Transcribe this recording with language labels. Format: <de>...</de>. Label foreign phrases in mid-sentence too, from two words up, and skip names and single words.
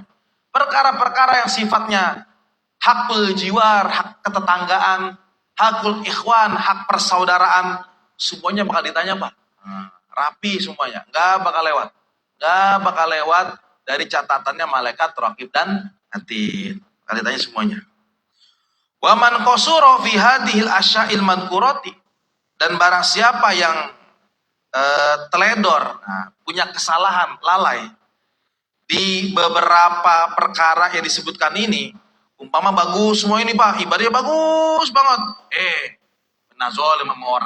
<id>Perkara-perkara yang sifatnya</id> <ar>حق الجوار,</ar> <id>hak ketetanggaan,</id> <ar>حق الإخوان,</ar> <id>hak persaudaraan, semuanya bakal ditanya, Pak. Rapi semuanya, nggak bakal lewat dari catatannya malaikat raqib dan atid. Bakal ditanya semuanya.</id> <ar>ومن قصر في هذه الأشياء المذكورة,</ar> <id>dan barang siapa yang teledor, punya kesalahan, lalai di beberapa perkara yang disebutkan ini, umpama bagus semua ini, Pak, ibadahnya bagus banget, kena zalim sama orang.</id>